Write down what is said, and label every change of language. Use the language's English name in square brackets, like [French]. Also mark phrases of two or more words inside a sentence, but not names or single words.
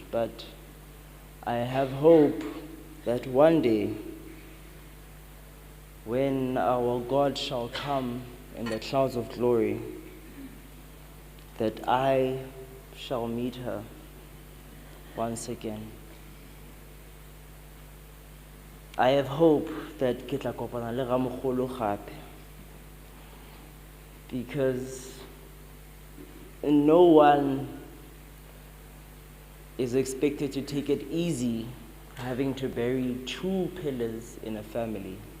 [English] But I have hope that one day, when our God shall come in the clouds of glory, that I shall meet her once again. I have hope that [Tswana] ke tla kopana le Ramogolo gape, [English] because no one is expected to take it easy having to bury 2 pillars in a family.